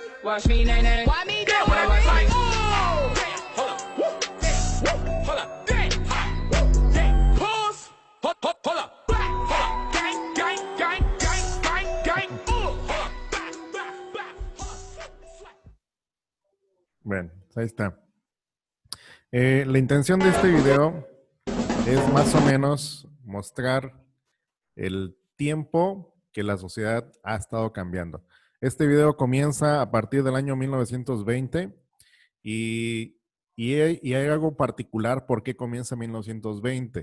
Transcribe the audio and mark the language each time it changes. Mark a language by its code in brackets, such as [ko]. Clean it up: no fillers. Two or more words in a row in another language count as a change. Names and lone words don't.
[en] watch me, nay, nay. Why me do it? Like, oh! Hold up. Hold up. Pause. Hold up. Hold up. Gang, gang, gang, gang, gang, gang. Hold up. [es] Bueno, ahí está. La intención de este video es más o menos mostrar el tiempo que la sociedad ha estado cambiando. Este video comienza a partir del año 1920 y hay algo particular por qué comienza en 1920.